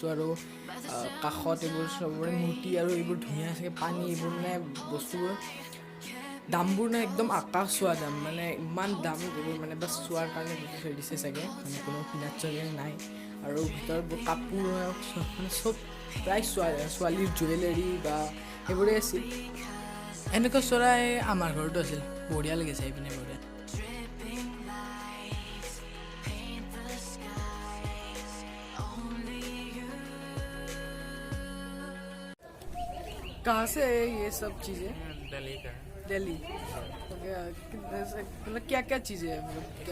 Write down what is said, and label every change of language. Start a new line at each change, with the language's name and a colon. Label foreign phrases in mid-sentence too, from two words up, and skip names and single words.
Assamese: আৰু কাষত এইবোৰ চবৰে মূৰ্তি, আৰু এইবোৰ ধুনীয়া চাগে পানী, এইবোৰ মানে বস্তুবোৰ দামবোৰ মানে একদম আকাশ চোৱা দাম, মানে ইমান দাম এইবোৰ, মানে বাছ চোৱাৰ কাৰণে থৈ দিছে চাগে, মানে কোনো কিনাত চাগে নাই। আৰু ভিতৰত কাপোৰ মানে চব প্ৰায় ছোৱালীৰ জুৱেলাৰী বা সেইবোৰেই আছিল। এনেকুৱা চৰাই আমাৰ ঘৰতো আছিল, বঢ়িয়া লাগিছে এইপিনে বঢ়িয়া।
Hindi: कहाँ से है ये सब चीज़ें? दिल्ली का है। दिल्ली। मतलब क्या क्या चीज़ें हैं, मतलब क्या?